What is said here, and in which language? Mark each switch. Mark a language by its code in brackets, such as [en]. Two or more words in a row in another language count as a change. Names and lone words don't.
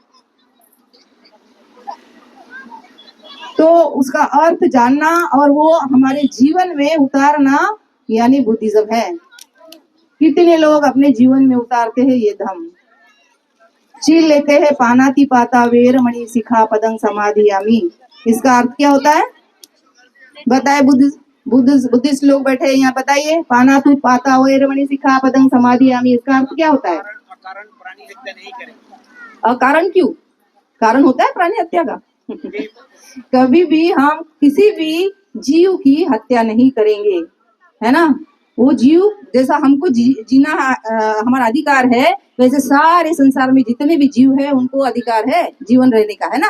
[hi] तो उसका अर्थ जानना और वो हमारे जीवन में उतारना यानी बुद्धिज्म है। कितने लोग अपने जीवन में उतारते हैं ये धम्म। शील लेते हैं, [pi] पानाति पाता वेरमणि सिक्खापदं समाधियामि। [hi] इसका अर्थ क्या होता है बताए? बुद्धिस्ट लोग बैठे हैं यहाँ, बताइए। [pi] पानाति पाता वेरमणि सिक्खापदं समाधियामि, [hi] इसका अर्थ क्या होता है? कारण प्राणी हत्या नहीं करें। कारण क्यों? कारण होता है प्राणी हत्या का? कभी भी हम किसी भी जीव की हत्या नहीं करेंगे, है ना। वो जीव जैसा हमको जीना हमारा अधिकार है, वैसे सारे संसार में जितने भी जीव है उनको अधिकार है जीवन रहने का, है ना।